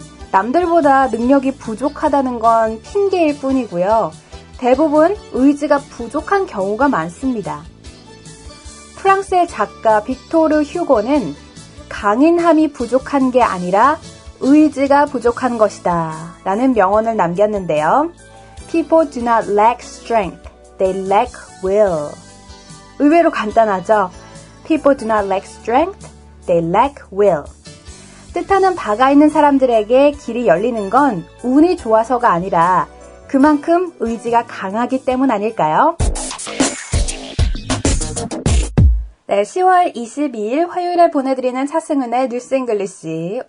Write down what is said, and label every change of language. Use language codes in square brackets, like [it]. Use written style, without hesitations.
[ko] 남들보다 능력이 부족하다는 건 핑계일 뿐이고요. 대부분 의지가 부족한 경우가 많습니다. 프랑스의 작가 빅토르 휴고는 강인함이 부족한 게 아니라 의지가 부족한 것이다 라는 명언을 남겼는데요. [en] People do not lack strength, they lack will. [ko] 의외로 간단하죠? [en] People do not lack strength, they lack will. [ko] 뜻하는 바가 있는 사람들에게 길이 열리는 건 운이 좋아서가 아니라 그만큼 의지가 강하기 때문 아닐까요? 네, 10월 22일 화요일에 보내드리는 차승은의 뉴스 잉글리시.